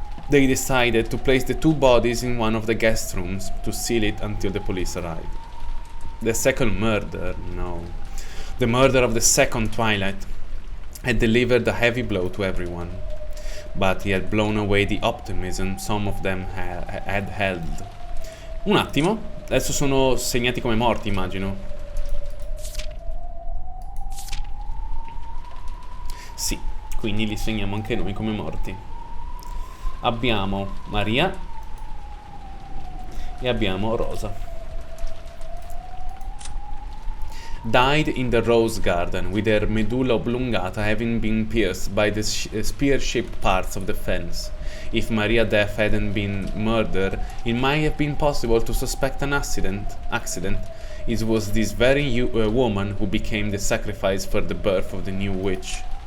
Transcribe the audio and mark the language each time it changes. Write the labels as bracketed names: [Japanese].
[English] They decided to place the two bodies in one of the guest rooms to seal it until the police arrived. The second murder, no. The murder of the second Twilight had delivered a heavy blow to everyone, but he had blown away the optimism some of them had held. [Italian] Un attimo, adesso sono segnati come morti, immagino. Sì, quindi li segniamo anche noi come morti. Abbiamo Maria e abbiamo Rosa. [English] Died in the rose garden, with her medulla oblongata having been pierced by the spear-shaped parts of the fence. If Maria's death hadn't been murder, it might have been possible to suspect an accident. It was this very woman who became the sacrifice for the birth of the new witch.